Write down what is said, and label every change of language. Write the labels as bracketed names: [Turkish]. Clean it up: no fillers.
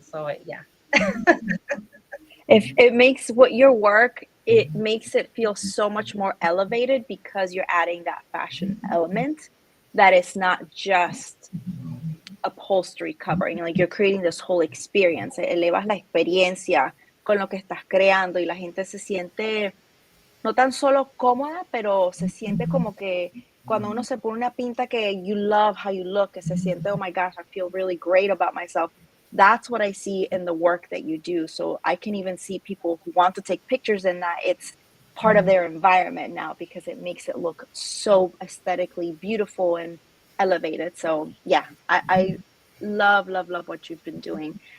[English] So yeah. If it makes what your work, it makes it feel so much more elevated because you're adding that fashion element, that it's not just upholstery covering, like you're creating this whole experience. [Spanish] Elevas la experiencia con lo que estás creando y la gente se siente no tan solo cómoda, pero se siente como que cuando uno se pone una pinta que [English] you love how you look, [Spanish] que se siente, [English] oh my gosh, I feel really great about myself. That's what I see in the work that you do. So I can even see people who want to take pictures in that. It's part of their environment now because it makes it look so aesthetically beautiful and elevated. So yeah, I love what you've been doing.